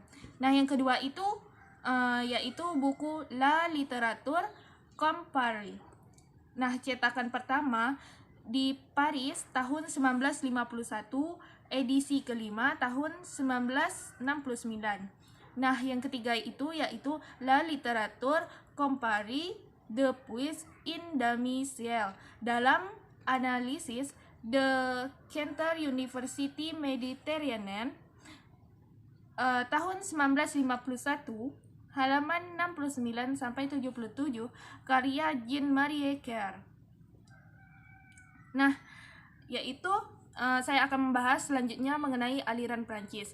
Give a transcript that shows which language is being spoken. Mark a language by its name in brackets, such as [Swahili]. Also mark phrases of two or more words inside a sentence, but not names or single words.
[Indonesian] Nah, yang kedua itu yaitu buku La Littérature Compare. Nah, cetakan pertama di Paris tahun 1951, edisi kelima tahun 1969. Nah, yang ketiga itu yaitu La Littérature Comparée depuis une demi-siècle dalam analisis The Cantor University Mediterranean tahun 1951, halaman 69 sampai 77, karya Jean-Marie Kerr. Nah, yaitu saya akan membahas selanjutnya mengenai aliran Prancis.